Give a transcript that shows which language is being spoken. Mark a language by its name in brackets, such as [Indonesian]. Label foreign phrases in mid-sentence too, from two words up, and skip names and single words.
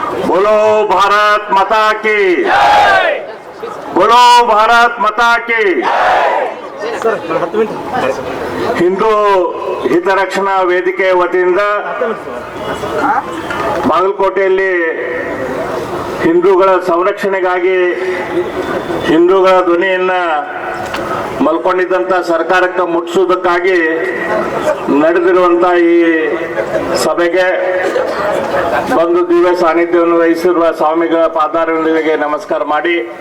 [Hindi] बोलो भारत माता की, बोलो भारत माता की। [Kannada] ಹಿಂದೂ ಹಿತರಕ್ಷಣಾ ವೇದಿಕೆ ವತಿಯಿಂದ ಬಾಗಲಕೋಟೆಯಲ್ಲಿ ಹಿಂದೂಗಳ ಸಂರಕ್ಷಣೆಗಾಗಿ ಹಿಂದೂಗಳ ಧ್ವನಿಯನ್ನ ಮಲ್ಕೊಂಡಿದ್ದಂಥ ಸರ್ಕಾರಕ್ಕೆ ಮುಟ್ಟಿಸುವುದಕ್ಕಾಗಿ ನಡೆದಿರುವಂಥ ಈ ಸಭೆಗೆ ಬಂದು ದಿವ್ಯ ಸಾನ್ನಿಧ್ಯವನ್ನು ವಹಿಸಿರುವ ಸ್ವಾಮಿಗಳ ಪಾದಾರವಿಂದಗಳಿಗೆ ನಮಸ್ಕಾರ ಮಾಡಿ,